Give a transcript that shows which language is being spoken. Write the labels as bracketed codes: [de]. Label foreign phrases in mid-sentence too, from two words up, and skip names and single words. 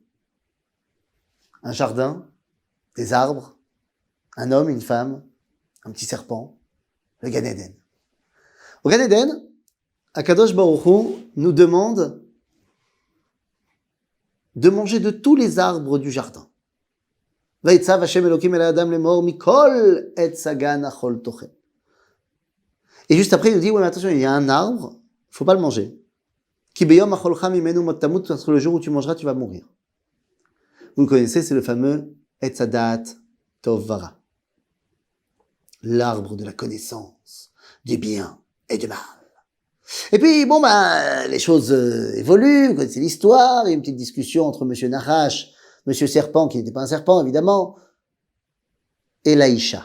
[fr] Un jardin, des arbres, un homme, une femme, un petit serpent, le Gan Eden. Au Gan Eden, Akadosh Baruch Hu nous demande de manger de tous les arbres du jardin. [he] ויצו ה' אלהים על האדם לאמר מכל עץ הגן אכל תאכל. [fr] Et juste après, il nous dit, ouais, mais attention, il y a un arbre, il faut pas le manger. [he] כי ביום אכלך ממנו מות תמות, [fr] parce que le jour où tu mangeras, tu vas mourir. Vous le connaissez, c'est le fameux [he] עץ הדעת טוב ורע. [fr] L'arbre de la connaissance, du bien et du mal. Et puis, bon, les choses évoluent, vous connaissez l'histoire, il y a une petite discussion entre Monsieur Nahash, Monsieur Serpent, qui n'était pas un serpent, évidemment, et Laïcha.